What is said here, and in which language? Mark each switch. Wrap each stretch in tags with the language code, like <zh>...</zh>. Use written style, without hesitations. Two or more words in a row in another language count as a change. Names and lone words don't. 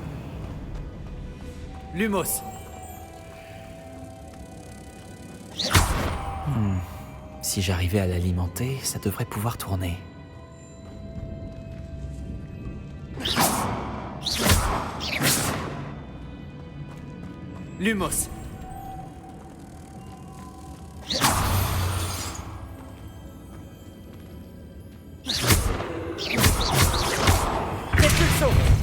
<fr>Lumos. Si j'arrivais à l'alimenter, ça devrait pouvoir tourner. Lumos. Répulsion.</fr>